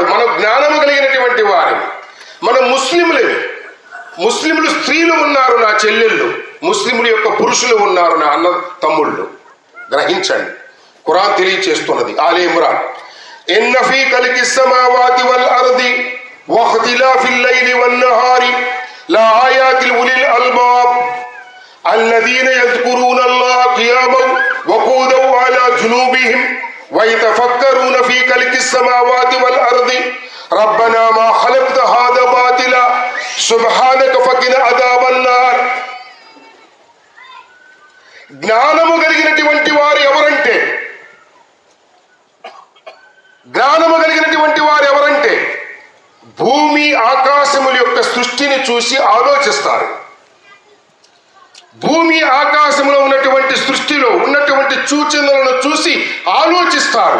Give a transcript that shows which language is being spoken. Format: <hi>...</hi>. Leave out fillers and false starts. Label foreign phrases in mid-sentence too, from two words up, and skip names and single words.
<te>మన జ్ఞానము కలిగినటువంటి వారు మన ముస్లింలు స్త్రీలు ఉన్నారు నా చెల్లెళ్ళు, ముస్లింల యొక్క పురుషులు ఉన్నారు నా అన్న తమ్ముళ్ళు. గ్రహించండి, ఖురాన్ తెలియచేస్తున్నది.</te> <ar>ఆలే ఇమ్రాన్, إن في خلق السماوات والأرض واختلاف الليل والنهار لآيات لأولي الألباب الذين يذكرون الله قياما وقعودا وعلى جنوبهم ويتفكرون في خلق السماوات والأرض ربنا ما خلقت هذا باطلا سبحانك فقنا عذاب النار.</ar> <te>జ్ఞానము కలిగినటువంటి వారు ఎవరంటే భూమి ఆకాశముల యొక్క సృష్టిని చూసి ఆలోచిస్తారు. భూమి ఆకాశంలో ఉన్నటువంటి సృష్టిలో ఉన్నటువంటి సూచనలను చూసి ఆలోచిస్తారు.</te>